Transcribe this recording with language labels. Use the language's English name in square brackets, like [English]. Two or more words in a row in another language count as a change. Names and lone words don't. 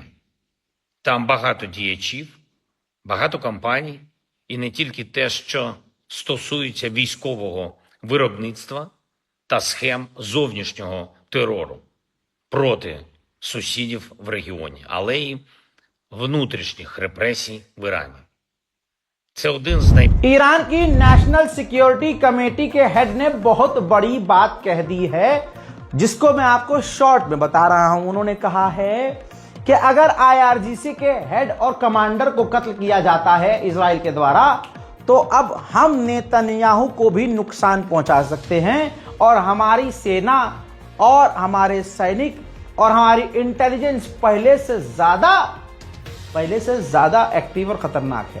[Ukrainian] Там багато діячів, багато компаній, і не тільки те, що стосується військового виробництва та схем зовнішнього терору проти сусідів в регіоні, але й внутрішніх репресій в Ірані. Це один з [Hindi] ईरान की [English] national security committee [Hindi] के हेड ने बहुत बड़ी बात कह दी है। जिसको मैं आपको शॉर्ट में बता रहा हूं। उन्होंने कहा है कि अगर IRGC के हेड और कमांडर को कत्ल किया जाता है इजराइल के द्वारा, तो अब हम नेतन्याहू को भी नुकसान पहुंचा सकते हैं और हमारी सेना और हमारे सैनिक और हमारी इंटेलिजेंस पहले से ज्यादा एक्टिव और खतरनाक है।